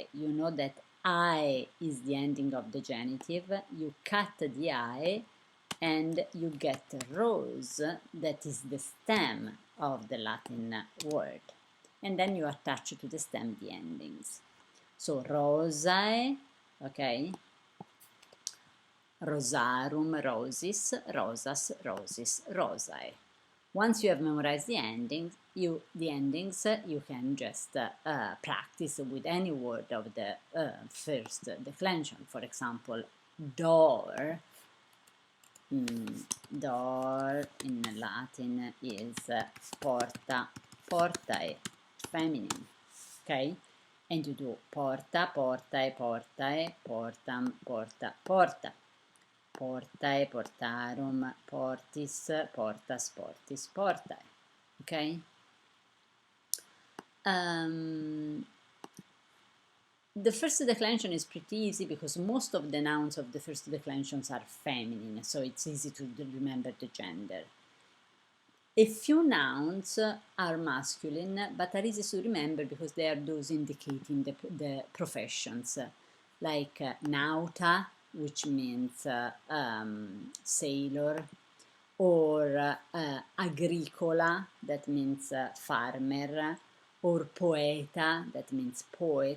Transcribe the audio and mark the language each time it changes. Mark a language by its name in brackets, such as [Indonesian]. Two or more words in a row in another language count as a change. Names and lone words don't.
[English] You know that I is the ending of the genitive. You cut the I and you get rose, that is the stem of the Latin word. And then you attach to the stem the endings. So rosae, okay? [Latin] Rosarum, rosis, rosas, rosis, rosae. [English] Once you have memorized the endings, you can just practice with any word of the first declension. For example, door. Door in Latin is [Latin] porta, portae, [English] feminine. Okay? And you do [Latin] porta, portae, portae, portam, porta, porta. Portae, portarum, portis, portas, portis, portae. [English] Okay? The first declension is pretty easy because most of the nouns of the first declensions are feminine, so it's easy to remember the gender. A few nouns are masculine, but are easy to remember because they are those indicating the professions, like nauta, which means sailor, or agricola, that means farmer, or poeta, that means poet.